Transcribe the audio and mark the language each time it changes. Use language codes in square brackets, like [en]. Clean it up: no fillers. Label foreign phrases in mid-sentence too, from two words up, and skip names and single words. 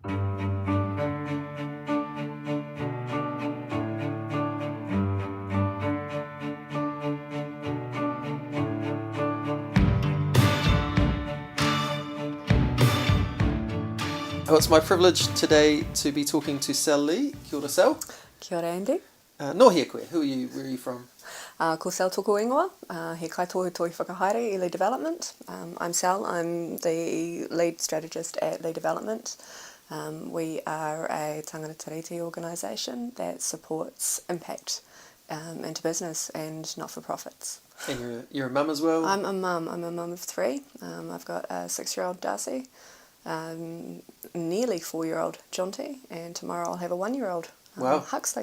[en] Well, it's my privilege today to be talking to Sel Leigh. [mi] Kia ora, Sel. Kia ora, Andy. No hea koe. [en] Who are you? Where are you from? [mi] Ko Sel tōku ingoa, he kaitohu toi whakahaere I Leigh Development. [en] I'm Sel, I'm the lead strategist at Leigh Development. We are a [mi] tangata tiriti [en] organisation that supports impact into business and not-for-profits. And you're a mum as well? I'm a mum of three. I've got a 6-year-old Darcy, nearly 4-year-old Jonty, and tomorrow I'll have a 1-year-old Huxley.